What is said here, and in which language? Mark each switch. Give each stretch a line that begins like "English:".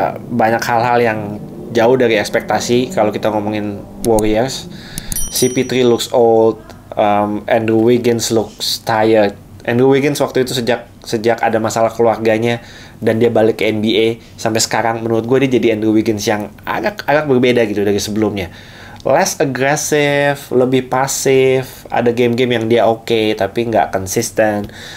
Indonesian: Banyak hal-hal yang jauh dari ekspektasi kalau kita ngomongin Warriors.
English: CP3 looks old, Andrew Wiggins looks tired.
Indonesian: Andrew Wiggins waktu itu sejak ada masalah keluarganya dan dia balik ke NBA sampai sekarang, menurut gue dia jadi Andrew Wiggins yang agak berbeda gitu dari sebelumnya.
English: Less aggressive,
Indonesian: lebih pasif. Ada game-game yang dia oke, tapi nggak konsisten.